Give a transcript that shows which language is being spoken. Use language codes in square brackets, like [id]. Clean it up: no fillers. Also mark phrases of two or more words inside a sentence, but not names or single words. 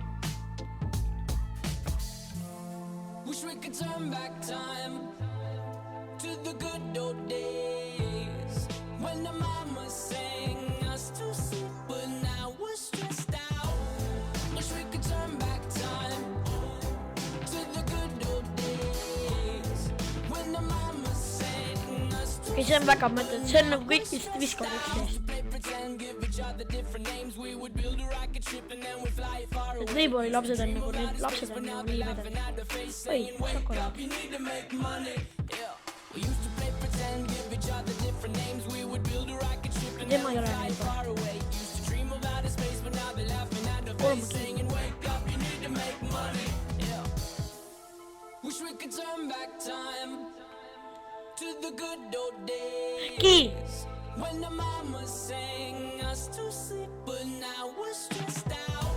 [en] Wish we could turn back time to the good old days when the mama sang us to sleep, but now we're stressed out. Wish we could turn back time to the good old days when the mama sang us to [et] Okei, see on väga mõttetu. See on nagu kõik vist viskavad üksteist. [en] play pretend, give each other different names. We would build a rocket ship and then we fly far away. [et] Need neighbori lapsed on nagu, need lapsed on nagu nii vedanud. Oi, šokolaad. [en] You need to make money. Yeah. We used to play pretend, give each other different names. We would build a rocket ship and then [et] Tema [en] we [et] ei ole [en] fly neighbor. far away. Used to dream of outer space, but now they're laughing at the face, saying, wake up, you need to make money. Yeah. Wish we could turn back time to the good old days. [et] Kiir. [en] When the mama sang us to sleep, but now we're stressed out.